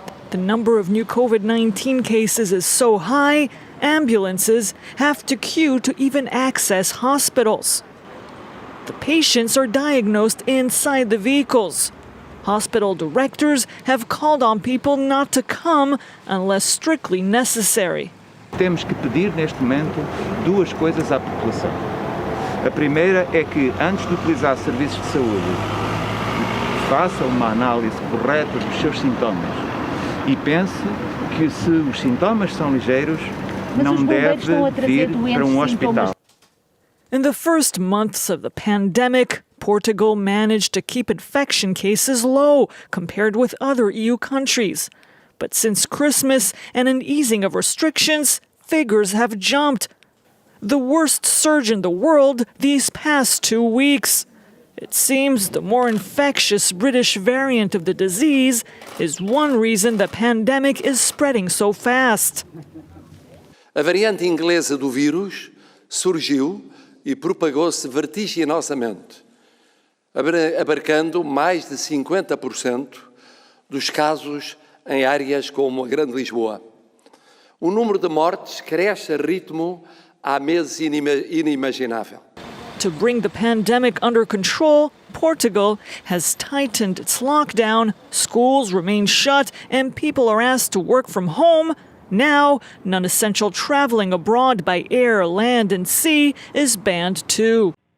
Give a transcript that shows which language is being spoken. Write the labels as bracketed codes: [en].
[en] The number of new COVID-19 cases is so high, ambulances have to queue to even access hospitals. The patients are diagnosed inside the vehicles. Hospital directors have called on people not to come unless strictly necessary. [pt] Temos que pedir neste momento duas coisas à população. A primeira é que, antes de utilizar serviços de saúde, faça uma análise correta dos seus sintomas e pense que, se os sintomas são ligeiros, não deve vir para hospital. [en] In the first months of the pandemic, Portugal managed to keep infection cases low compared with other EU countries. But since Christmas and an easing of restrictions, figures have jumped. The worst surge in the world these past 2 weeks. It seems the more infectious British variant of the disease is one reason the pandemic is spreading so fast. [pt] A variante inglesa do vírus surgiu e propagou-se vertiginosamente, abarcando mais de 50% dos casos em áreas como a Grande Lisboa. O número de mortes cresce a ritmo há meses inimaginável. [en] To bring the pandemic under control, Portugal has tightened its lockdown, schools remain shut, and people are asked to work from home. Now, non-essential traveling abroad by air, land, and sea is banned too.